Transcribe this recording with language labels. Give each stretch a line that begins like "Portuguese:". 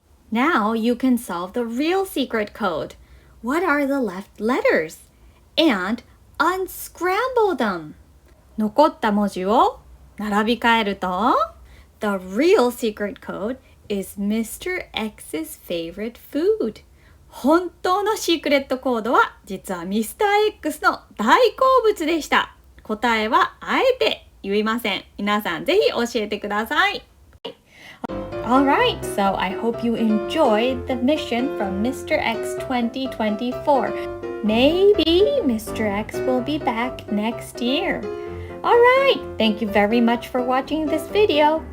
English: Now you can solve the real secret code. What are the left letters? And unscramble them.
Japanese: 残った文字を並び替えると
English: The real secret code is Mr.X's favorite food.
Japanese: 本当のシークレットコードは実は Mr.X の大好物でした。答えはあえて言いません。皆さんぜひ教えてください。
English: Alright, so I hope you enjoyed the mission from Mr.X 2024. Maybe Mr.X will be back next year. Alright, thank you very much for watching this video.